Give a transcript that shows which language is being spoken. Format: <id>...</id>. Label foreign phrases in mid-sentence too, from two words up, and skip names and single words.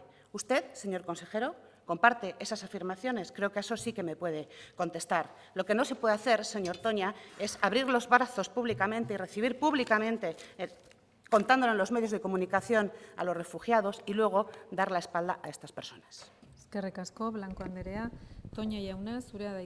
<es>¿Usted, señor consejero, comparte esas afirmaciones? Creo que eso sí que me puede contestar. Lo que no se puede hacer, señor Toña, es abrir los brazos públicamente y recibir públicamente contándolo en los medios de comunicación a los refugiados y luego dar la espalda a estas personas.</es> <eu>Eskerrik asko, Blanco Anderea. Toña jauna, zurea da hitza.</eu>